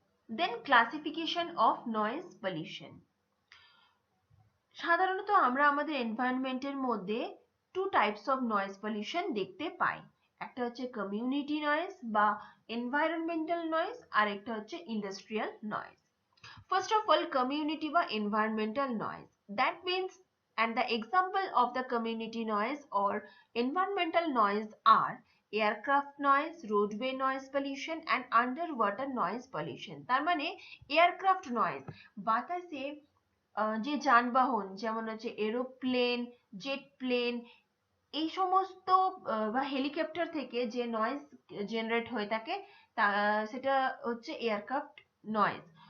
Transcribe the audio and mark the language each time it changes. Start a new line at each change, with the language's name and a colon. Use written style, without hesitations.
English: Then classification of noise pollution.
Bangla: সাধারণত আমরা আমাদের এনভায়রনমেন্টের মধ্যে two types of noise pollution দেখতে পাই। একটা হচ্ছে কমিউনিটি নয়েজ বা এনভায়রনমেন্টাল নয়েজ, আর একটা হচ্ছে industrial noise.
English: first of all community
Bangla: বা
English: Environmental noise, that means and the example of the community noise or environmental noise are aircraft noise, roadway noise pollution and underwater noise pollution.
Bangla: তার মানে aircraft noise, বাতাসে যে যানবাহন যেমন হচ্ছে aeroplane, jet plane, এই সমস্ত বা হেলিকপ্টার থেকে যে নয়েজ জেনারেট হয়ে থাকে সেটা হচ্ছে এয়ারক্রাফট নয়েজ।